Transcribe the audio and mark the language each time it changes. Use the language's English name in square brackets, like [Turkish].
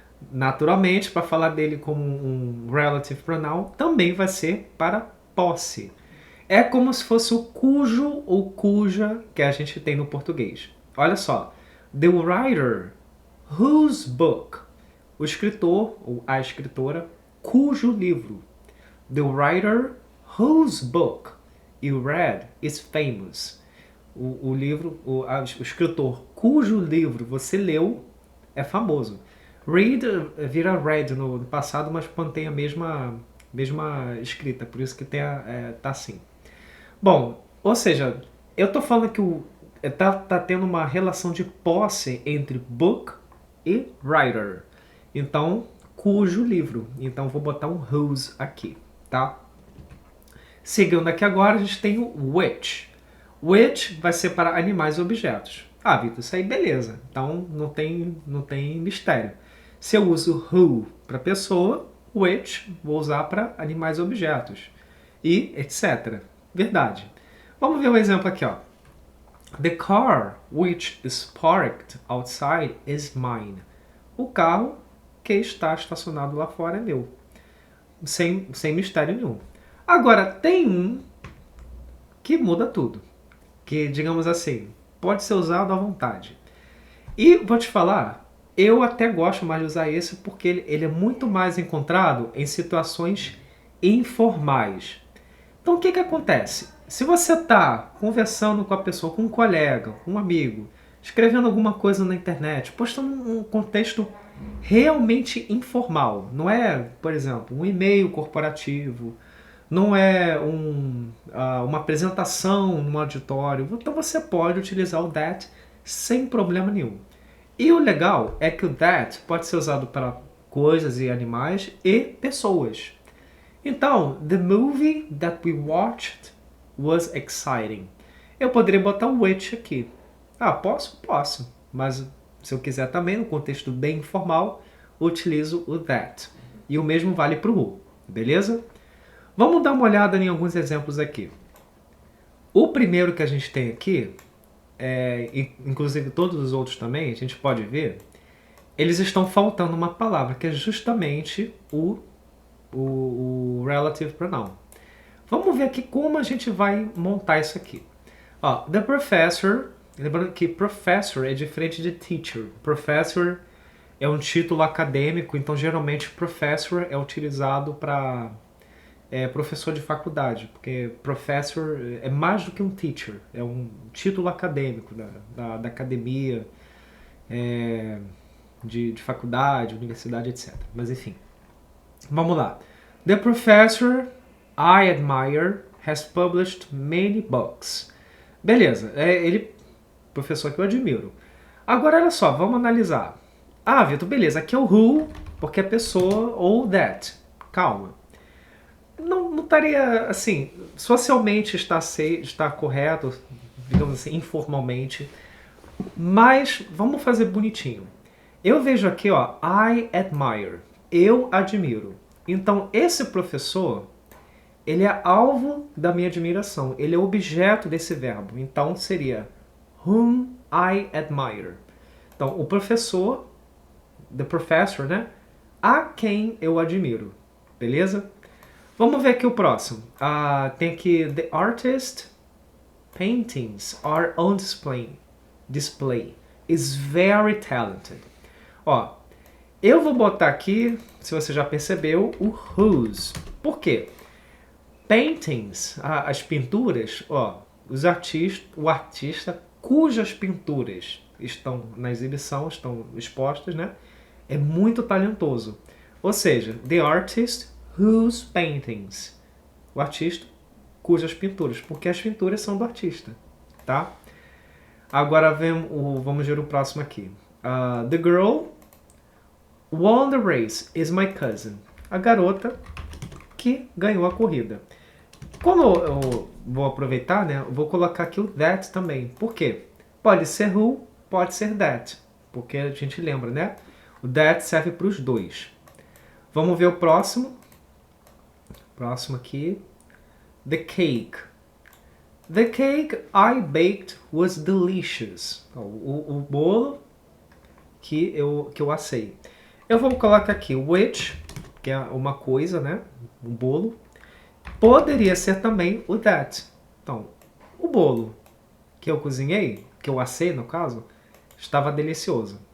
[Portuguese] Naturalmente, para falar dele como um relative pronoun, também vai ser para posse. É como se fosse o cujo ou cuja que a gente tem no português. Olha só, [English] the writer whose book, [Portuguese] o escritor ou a escritora cujo livro. [English] The writer whose book you read is famous. [Portuguese] O livro, o escritor cujo livro você leu é famoso. Read vira read no passado, mas mantém a mesma escrita, por isso que tá assim. Bom, ou seja, eu tô falando que tá tendo uma relação de posse entre book e writer. Então, cujo livro. Então, vou botar um whose aqui, tá? Seguindo aqui agora, a gente tem o which. Which vai ser para animais e objetos. Ah, Vitor, isso aí beleza. Então, não tem mistério. Se eu uso who para pessoa, which vou usar para animais e objetos. E etc. Verdade. Vamos ver um exemplo aqui, ó. [English] The car which is parked outside is mine. [Portuguese] O carro que está estacionado lá fora é meu. Sem mistério nenhum. Agora, tem um que muda tudo. Que, digamos assim, pode ser usado à vontade. E vou te falar, eu até gosto mais de usar esse porque ele é muito mais encontrado em situações informais. Então, o que acontece? Se você está conversando com a pessoa, com um colega, com um amigo, escrevendo alguma coisa na internet, postando um contexto realmente informal, não é, por exemplo, um e-mail corporativo, não é uma apresentação num auditório, então você pode utilizar o that sem problema nenhum. E o legal é que o that pode ser usado para coisas e animais e pessoas. [English] Então, the movie that we watched was exciting. [Portuguese] Eu poderia botar um which aqui. Ah, posso? Posso. Mas se eu quiser também, no contexto bem informal, utilizo o that. E o mesmo vale para o who, beleza? Vamos dar uma olhada em alguns exemplos aqui. O primeiro que a gente tem aqui, inclusive todos os outros também, a gente pode ver, eles estão faltando uma palavra, que é justamente o relative pronoun. Vamos ver aqui como a gente vai montar isso aqui. Ó, [English] the professor, [Portuguese] lembrando que professor é diferente de teacher. Professor é um título acadêmico, então geralmente professor é utilizado para professor de faculdade, porque professor é mais do que um teacher, é um título acadêmico da academia, de faculdade, universidade, etc. Mas enfim, vamos lá. [English] The professor I admire has published many books. [Portuguese] Beleza, professor que eu admiro. Agora olha só, vamos analisar. Ah, Vitor, beleza, aqui é o who, porque é pessoa, ou that. Calma. Não estaria, assim, socialmente está correto, digamos assim, informalmente, mas vamos fazer bonitinho. Eu vejo aqui, ó, [English] I admire, [Portuguese] eu admiro. Então, esse professor, ele é alvo da minha admiração, ele é objeto desse verbo. Então, seria [English] whom I admire. [Portuguese] Então, o professor, [English] the professor, [Portuguese] né? A quem eu admiro, beleza? Vamos ver aqui o próximo. [English] Tem aqui, the artist paintings are on display. Is very talented. [Portuguese] Ó, eu vou botar aqui, se você já percebeu, o whose. Por quê? Paintings, as pinturas, ó, o artista cujas pinturas estão na exibição, estão expostas, né? É muito talentoso. Ou seja, [English] the artist whose paintings. [Portuguese] O artista cujas pinturas, porque as pinturas são do artista, tá? Agora vamos ver o próximo aqui. [English] The girl won the race is my cousin. [Portuguese] A garota que ganhou a corrida. Como eu vou aproveitar, né? Eu vou colocar aqui o that também. Por quê? Pode ser who, pode ser that. Porque a gente lembra, né? O that serve para os dois. Vamos ver o próximo. Próximo aqui. The cake. [English] The cake I baked was delicious. [Portuguese] O bolo que eu assei. Eu vou colocar aqui which, que é uma coisa, né? Um bolo. Poderia ser também o that. Então, o bolo que eu cozinhei, que eu assei no caso, estava delicioso.